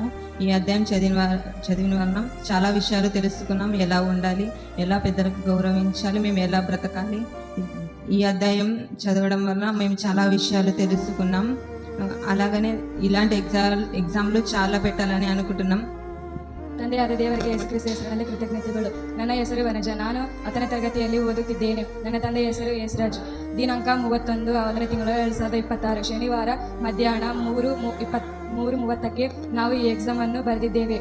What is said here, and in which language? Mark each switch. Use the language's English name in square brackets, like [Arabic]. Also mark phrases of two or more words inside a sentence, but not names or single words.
[Telugu] ఈ అధ్యాయం చదివిన వలన చాలా విషయాలు తెలుసుకున్నాం. ఎలా ఉండాలి, ఎలా పెద్దలకు గౌరవించాలి, మేము ఎలా బ్రతకాలి. ఈ అధ్యాయం చదవడం వల్ల మేము చాలా విషయాలు తెలుసుకున్నాం. అలాగనే ఇలాంటి ఎగ్జామ్లు చాలా పెట్టాలని అనుకుంటున్నాం. [Kannada] ತಂದೆ ಆದ ದೇವರಿಗೆ ಯೇಸುಕ್ರಿಸ್ತ ಹೆಸರಿನಲ್ಲಿ ಕೃತಜ್ಞತೆಗಳು. ನನ್ನ ಹೆಸರು ವನಜ. ನಾನು 10ನೇ ತರಗತಿಯಲ್ಲಿ ಓದುತ್ತಿದ್ದೇನೆ. ನನ್ನ ತಂದೆಯ ಹೆಸರು ಯೇಸುರಾಜ್. ದಿನಾಂಕ 31 1ನೇ ತಿಂಗಳು 2026 ಶನಿವಾರ ಮಧ್ಯಾಹ್ನ 3:30ಕ್ಕೆ ನಾವು ಈ ಎಕ್ಸಾಮ್ ಅನ್ನು ಬರೆದಿದ್ದೇವೆ.